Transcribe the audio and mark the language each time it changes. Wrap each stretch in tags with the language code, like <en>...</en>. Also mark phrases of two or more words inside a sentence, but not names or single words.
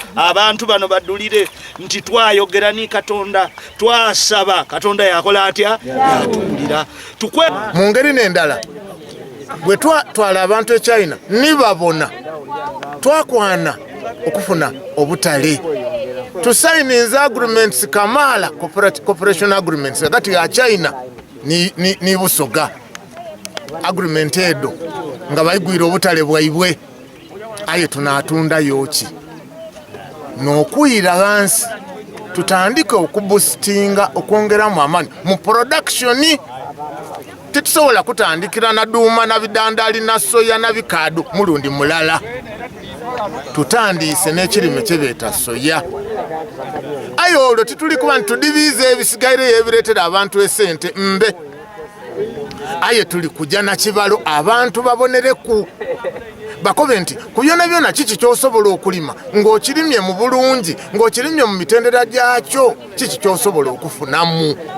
<xog>Abantu bano badulire nti twayogera ni Katonda, twasaba, Katonda yakola atya? Yatuwulira. Tukwe-, mu ngeri n'endala, bwe twatwala abantu e China, nibabona, twakwana okufuna obutale. Tusayininze agreements kamaala,</xog> <en>corporate-, cooperation agreements,</en> <xog>hagati ya China ni, ni, ni Busoga. Agreement edo, nga bayigwira obutale bwaibwe. Aye, tunatunda yoki. N'okuyira wansi, tutandike okuboostinga, okwongeramu amaanyi mu production. Titusobola kutandikira na duuma, na bidandali, na soya, na bikaadu mulundi mulala. Tutandiise n'ekirime kye beeta soya. Aye, olwo tituli kuba nti tudibiiza ebisigaire ebireetera abantu esente mbe. Aye, tuli kujja na kibalo, abantu babonereku. Bakobe nti ku byonna byonna kiki ky'osobola okulima, ng'okirimye mu bulungi, ng'okirimye mu mitendera gyakyo, kiki ky'osobola okufunamu?</xog>